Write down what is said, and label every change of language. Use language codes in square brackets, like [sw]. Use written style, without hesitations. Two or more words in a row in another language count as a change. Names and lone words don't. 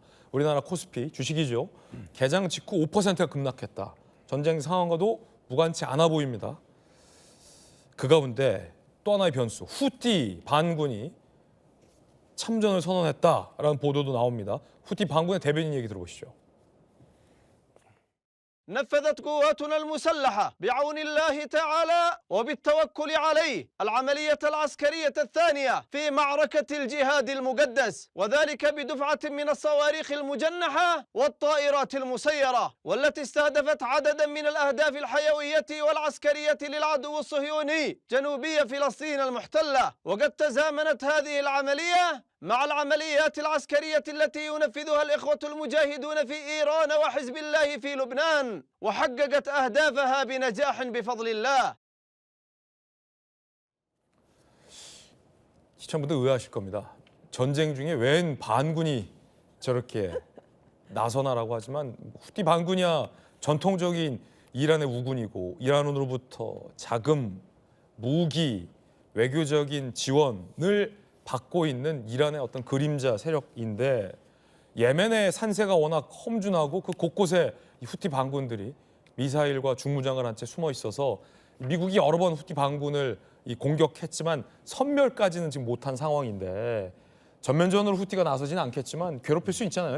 [ko] 우리나라 코스피 주식이죠. 개장 직후 5%가 급락했다. 전쟁 상황과도 무관치 않아 보입니다. 그 가운데 또 하나의 변수, 후티 반군이 참전을 선언했다라는 보도도 나옵니다. 후티 반군의 대변인 얘기 들어보시죠. [ar] نفذت قواتنا المسلحة بعون الله تعالى وبالتوكل عليه العملية العسكرية الثانية في معركة الجهاد المقدس وذلك بدفعة من الصواريخ المجنحة والطائرات المسيرة والتي استهدفت عددا من الأهداف الحيوية والعسكرية للعدو الصهيوني جنوبي فلسطين المحتلة وقد تزامنت هذه العملية مع العمليات العسكرية التي ينفذها الإخوة المجاهدون في إيران وحزب الله في لبنان وحققت أهدافها بنجاح بفضل الله. [ko] 시청자분들 의아하실 겁니다. 전쟁 중에 웬 반군이 저렇게 나서나라고 하지만 후티 반군이야 전통적인 이란의 우군이고 이란으로부터 자금, 무기, 외교적인 지원을 받고 있는 이란의 어떤 그림자 세력인데 예멘의 산세가 워낙 험준하고 그 곳곳에 이 후티 반군들이 미사일과 중무장을 한 채 숨어 있어서 미국이 여러 번 후티 반군을 공격했지만 섬멸까지는 지금 못한 상황인데 전면전으로 후티가 나서지는 않겠지만 괴롭힐 수 있잖아요.